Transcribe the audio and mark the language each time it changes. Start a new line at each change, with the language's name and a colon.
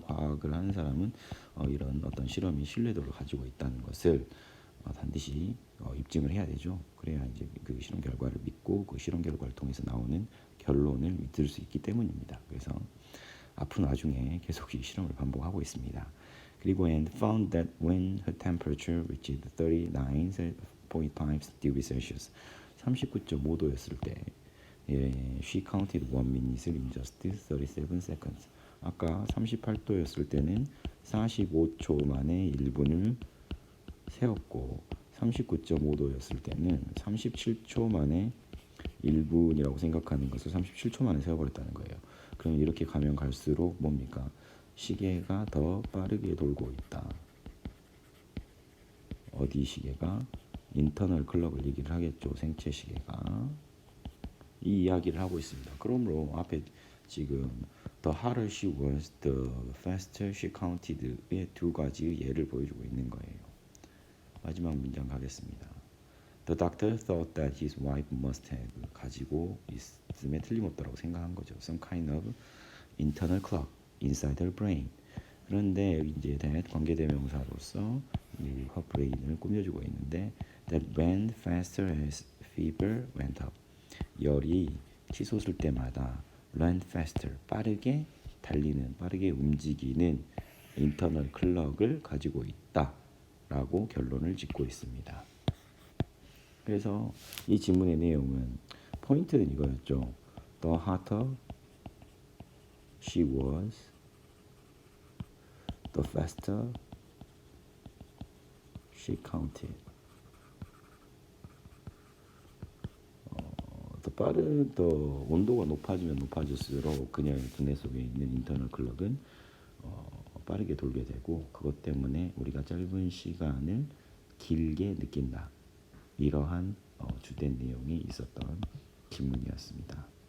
Korean: 과학을 하는 사람은 이런 어떤 실험이 신뢰도를 가지고 있다는 것을 반드시 입증을 해야 되죠. 그래야 이제 그 실험 결과를 믿고 그 실험 결과를 통해서 나오는 결론을 믿을 수 있기 때문입니다. 그래서 아픈 와중에 계속 이 실험을 반복하고 있습니다. 그리고
English: and found that when her temperature reached 39.5 degrees Celsius
Korean: 39.5도였을 때
English: she counted 1 minute in just 37 seconds.
Korean: 아까 38도였을 때는 45초 만에 1분을 세웠고 39.5도였을 때는 37초 만에 1분이라고 생각하는 것을 37초 만에 세워버렸다는 거예요. 그럼 이렇게 가면 갈수록 뭡니까? 시계가 더 빠르게 돌고 있다. 어디 시계가? 인터널 클럭을 얘기를 하겠죠. 생체 시계가. 이 이야기를 하고 있습니다. 그러므로 앞에 지금
English: the harder she was, the faster she counted
Korean: 의 두 가지의 예를 보여주고 있는 거예요. 마지막 문장 가겠습니다.
English: The doctor thought that his wife must have
Korean: 가지고 있음에 틀림없다고 생각한 거죠.
English: Some kind of internal clock inside her brain.
Korean: 그런데 이제
English: that
Korean: 관계대명사로서 이
English: her brain을
Korean: 꾸며주고 있는데
English: that went faster as fever went up.
Korean: 열이 치솟을 때마다
English: run faster
Korean: 빠르게 달리는 빠르게 움직이는 인터널 클럭을 가지고 있다라고 결론을 짓고 있습니다. 그래서 이 지문의 내용은 포인트는 이거였죠.
English: The hotter she was, the faster she counted.
Korean: 더 온도가 높아지면 높아질수록 그녀의 두뇌 속에 있는 인터널 클럭은 빠르게 돌게 되고 그것 때문에 우리가 짧은 시간을 길게 느낀다. 이러한 주된 내용이 있었던 지문이었습니다.